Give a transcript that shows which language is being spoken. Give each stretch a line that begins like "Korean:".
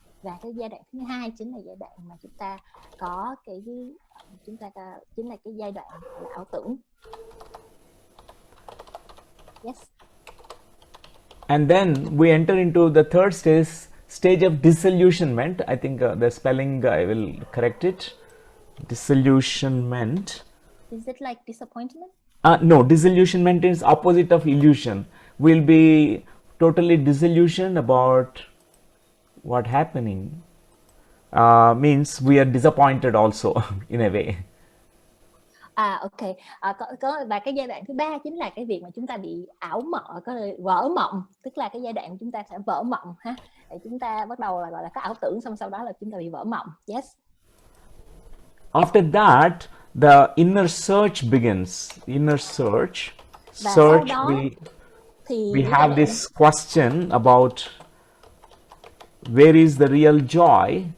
Vietnamese: Và cái giai đoạn thứ hai chính là giai đoạn mà chúng ta có chính là cái giai đoạn là ảo tưởng.
English: Yes. And then we enter into the third stage of disillusionment. I think the spelling I will correct it. Disillusionment. Is it like disappointment? No, disillusionment is opposite of illusion. We'll be totally disillusioned about what happening. Means we are disappointed also in a way. Ok.
Vietnamese: Và cái giai đoạn thứ ba chính là cái việc mà chúng ta bị ảo mộng, vỡ mộng, tức là cái giai đoạn chúng ta sẽ vỡ mộng ha. Để chúng ta bắt đầu là gọi là có ảo tưởng, xong sau đó là chúng ta bị vỡ mộng.
English: Yes. After that, the inner search begins. Inner search.
Vietnamese: Và
English: Search.
Vietnamese: sau đó
English: We have this question about where is the real joy.